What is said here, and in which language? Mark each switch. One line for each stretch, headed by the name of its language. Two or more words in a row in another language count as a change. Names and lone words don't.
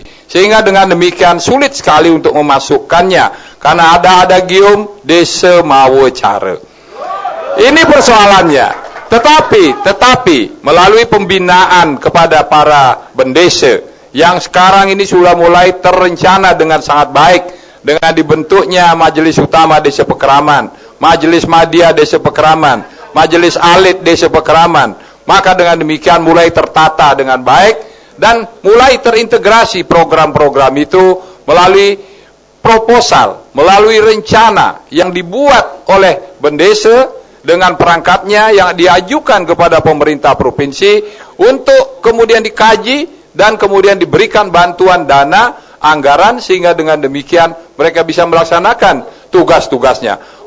Indonesian: Sehingga dengan demikian sulit sekali untuk memasukkannya, karena ada gium
Balinese: desa mawa cara.
Indonesian: Ini persoalannya. Tetapi melalui pembinaan kepada para bendesa yang sekarang ini sudah mulai terencana dengan sangat baik dengan dibentuknya Majelis Utama Desa Pekraman, Majelis Madya Desa Pekraman, Majelis Alit Desa Pekraman. Maka dengan demikian mulai tertata dengan baik dan mulai terintegrasi program-program itu melalui proposal, melalui rencana yang dibuat oleh bendesa dengan perangkatnya yang diajukan kepada pemerintah provinsi untuk kemudian dikaji dan kemudian diberikan bantuan dana anggaran sehingga dengan demikian mereka bisa melaksanakan tugas-tugasnya